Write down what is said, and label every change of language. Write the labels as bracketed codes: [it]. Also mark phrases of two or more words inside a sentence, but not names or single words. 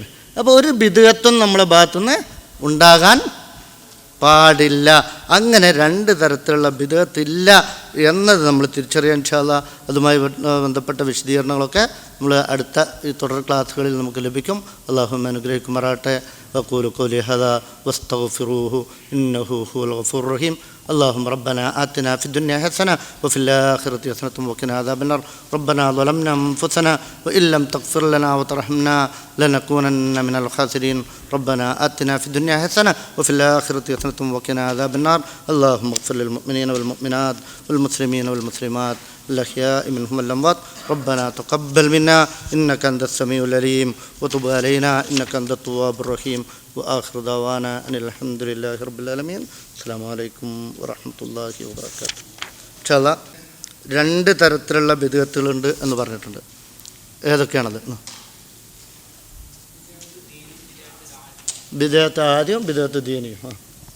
[ml] അപ്പോൾ ഒരു ബിദ്അത്തും നമ്മളെ ഭാഗത്തുനിന്ന് ഉണ്ടാകാൻ പാടില്ല. അങ്ങനെ രണ്ട് തരത്തിലുള്ള ബിദ്അത്തില്ല എന്നത് നമ്മൾ തിരിച്ചറിയാൻ [ar] إن شاء الله. [ml] അതുമായി ബന്ധപ്പെട്ട വിശദീകരണങ്ങളൊക്കെ നമ്മൾ അടുത്ത ഈ തുടർ ക്ലാസ്സുകളിൽ നമുക്ക് ലഭിക്കും. അല്ലാഹു അനുഗ്രഹിക്കുമാറാകട്ടെ. [ar] أقول قولي هذا واستغفروه إنه هو الغفور الرحيم. اللهم ربنا آتنا في الدنيا حسنة وفي الآخرة حسنة وقنا عذاب النار. ربنا ظلمنا أنفسنا وإن لم تغفر لنا وترحمنا لنكونن من الخاسرين. ربنا آتنا في الدنيا حسنة وفي الآخرة حسنة وقنا عذاب النار. اللهم اغفر للمؤمنين والمؤمنات والمسلمين والمسلمات الأحياء منهم والأموات. ربنا تقبل منا إنك أنت السميع العليم وتب علينا إنك أنت التواب الرحيم. وآخر دعوانا أن الحمد لله رب العالمين. السلام عليكم ورحمة الله وبركاته. إن شاء الله [ml] 2 തരത്തിലുള്ള ബിദ്അത്തുകളുണ്ട് എന്ന് പറഞ്ഞിട്ടുണ്ട്. ഏതൊക്കെയാണത്? ബിദ്അത്ത് ആദ്യം ബിദ്അത്ത് ദീനിയും